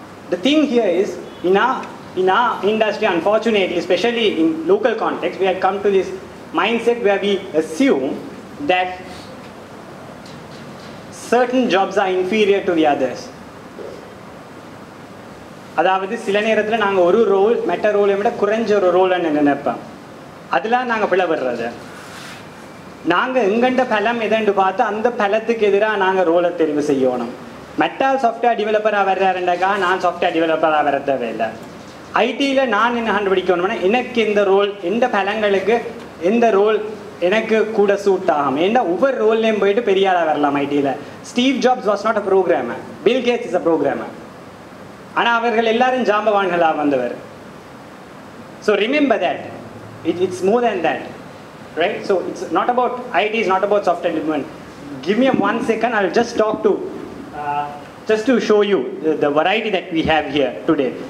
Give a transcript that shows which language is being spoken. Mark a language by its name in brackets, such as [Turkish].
[English] The thing here is, in our industry, unfortunately, especially in local context, we have come to this mindset where we assume that certain jobs are inferior to the others. [Tamil] அதாவது சில நேரத்தில் நாங்கள் ஒரு role மெட்ட ரோலை விட குறைஞ்ச ஒரு ரோல்னு நினைப்போம். அதெல்லாம் நாங்கள் பிளவுறது. நாங்கள் எங்கண்ட பலம் எதென்று பார்த்து அந்த பலத்துக்கு எதிராக நாங்கள் ரோலை தெரிவு செய்யணும். மெட்டால் சாஃப்ட்வேர் டெவலப்பராக வர்றாருண்டாக்கா நான் சாஃப்ட்வேர் டெவலப்பராக வர தேவையில்லை. ஐடியில் நான் என்ன கண்டுபிடிக்கணும்னா எனக்கு இந்த ரோல் எந்த பலங்களுக்கு எந்த ரோல் எனக்கு கூட சூட் ஆகும். ஏன்னா ஒவ்வொரு ரோல்லையும் போயிட்டு பெரிய ஆளாக வரலாம் ஐடியில். [English] Steve Jobs was not a programmer. Bill Gates is a programmer. [Tamil] ஆனால் அவர்கள் எல்லாரும் ஜாம்பவான்களாக வந்தவர். [English] So remember that it's more than that, right? So it's not about IT is not about software development. give me 1 second. I'll just talk to, just to show you the variety that we have here today.